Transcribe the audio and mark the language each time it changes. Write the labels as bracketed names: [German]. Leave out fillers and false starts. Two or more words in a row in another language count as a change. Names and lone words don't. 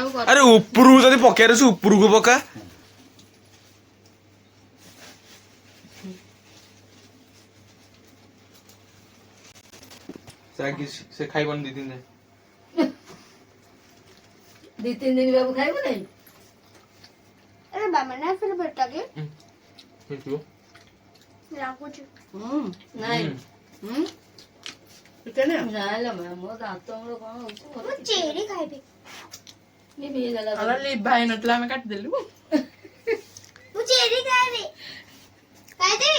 [Odia] ଆରେ ଉପରକୁ ଯଦି ପକେଇବାର ଅଛି ଉପରକୁ ପକା ସେ ଖାଇବନି 2-3 ଦିନ ବାବୁ ଖାଇବ ନାଇଁ [Hindi] अरे बाबा ना फिर बेटा के [Odia] ହେଇଥିବ लाଗୁଛି। ନାଇଁ ମୁଁ ଚେରି ଖାଇବି। ଲିଭା ହେଇନଥିଲା ଆମେ କାଟିଦେଲୁ ମୁଁ ଚେରି ଖାଇବି। ଖାଇଦେବି।